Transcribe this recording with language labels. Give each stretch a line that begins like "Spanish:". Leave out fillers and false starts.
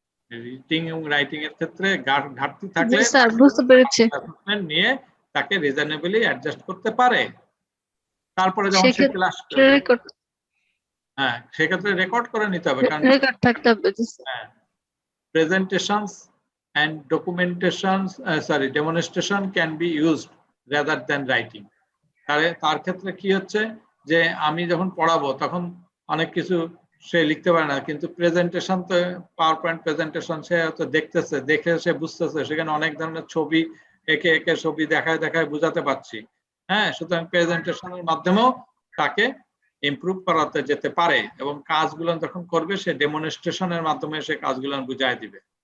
Bangla: Reading এবং writing এর ক্ষেত্রে ঘাটতি থাকলে স্যার, বুঝতে পেরেছি। নিয়ে তাকে রিজনেবলি অ্যাডজাস্ট করতে পারে। তারপরে যখন সে ক্লাস করবে, সেক্ষেত্রে রেকর্ড করে নিতে হবে, কারণ রেকর্ড থাকতে হবে।
English: presentations and documentations demonstration can be used rather than writing.
Bangla: তার ক্ষেত্রে কি হচ্ছে যে আমি যখন পড়াবো তখন অনেক কিছু সে লিখতে পারে না, কিন্তু প্রেজেন্টেশন তো পাওয়ার পয়েন্ট প্রেজেন্টেশন সে হয়তো দেখতেছে, দেখে সে বুঝতেছে, সেখানে অনেক ধরনের ছবি একে একে ছবি দেখায় দেখায় বুঝাতে পারছি। সুতরাং প্রেজেন্টেশনের মাধ্যমেও তাকে ইমপ্রুভ করাতে যেতে পারে, এবং কাজগুলো যখন করবে সে ডেমনস্ট্রেশনের মাধ্যমে সে কাজগুলো বুঝাই দিবে।